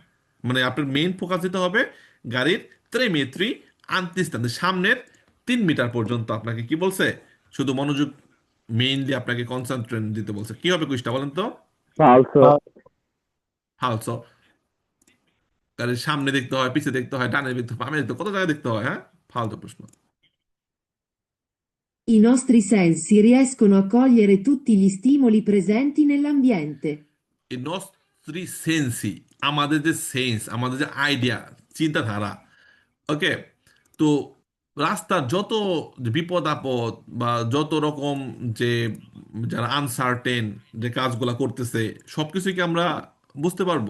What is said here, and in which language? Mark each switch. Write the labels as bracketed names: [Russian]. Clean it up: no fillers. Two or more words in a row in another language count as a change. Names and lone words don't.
[Bangla] মানে আপনার মেইন ফোকাস দিতে হবে গাড়ির 3 মিটারি আন্তিস্তান, সামনের 3 মিটার পর্যন্ত আপনাকে কি বলছে, শুধু মনোযোগ, মেইনলি আপনাকে কনসেন্ট্রেট দিতে বলছে। কি হবে কুইজটা বলেন তো? [Italian] ফালসো। ফালসো। [Bangla] গাড়ির সামনে দেখতে হয়, পিছে দেখতে হয়, ডানে দেখতে হয়, বামে দেখতে হয়, কত জায়গায় দেখতে হয়, হ্যাঁ? ফালতু প্রশ্ন। [Italian] I nostri sensi riescono a cogliere tutti gli stimoli presenti nell'ambiente. [Bangla] এই [Italian] nostri sensi, [Bangla] আমাদের যে সেন্স, আমাদের যে আইডিয়া, চিন্তাধারা, ওকে, তো রাস্তার যত বিপদ আপদ বা যত রকম যে, যারা আনসার্টেন যে কাজগুলা করতেছে, সবকিছু কি আমরা বুঝতে পারবো?